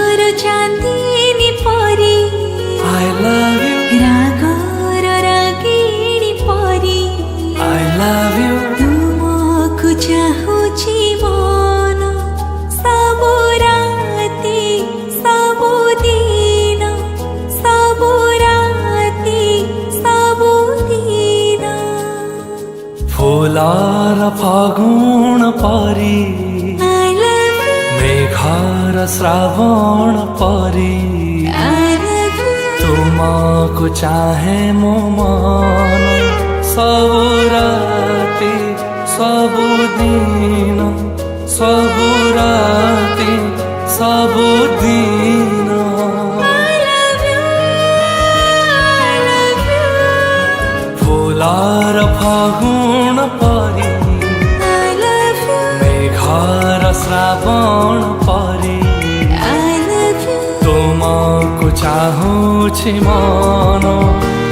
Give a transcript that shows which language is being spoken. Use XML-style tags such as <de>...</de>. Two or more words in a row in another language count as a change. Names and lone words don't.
<or>ଚାନ୍ଦନୀ ପରୀ</or> <en>I love you,</en> <or>ରାଗର ରାଗିଣୀ ପରୀ</or> <en>I love you,</en> <or>ତୁମକୁ ଚାହୁଁଛି ମନ ସବୁ ରାତି ସବୁ ଦିନ ସବୁ ରାତି ସବୁ ଦିନ ଫୁଲର ଫଗୁଣ ପରୀ</or> <en>I love you,</en> <or>ମେଘର ଶ୍ରାବଣ ପରୀ</or> <en>I love you,</en> <or>ତୁମକୁ ଚାହେଁ ମୋ ମନ ସବୁ ରାତି ସବୁ ଦିନ ସବୁ ରାତି ସବୁ ଦିନ</or> <en>I love you, I love you,</en> <or>ଫୁଲର ଫଗୁଣ ପରୀ</or> <en>I love you,</en> <or>ମେଘର ଶ୍ରାବଣ ପରୀ</or> <en>I love you.</en> <or>ତୁମକୁ ଚାହୁଁଛି ମନ</or>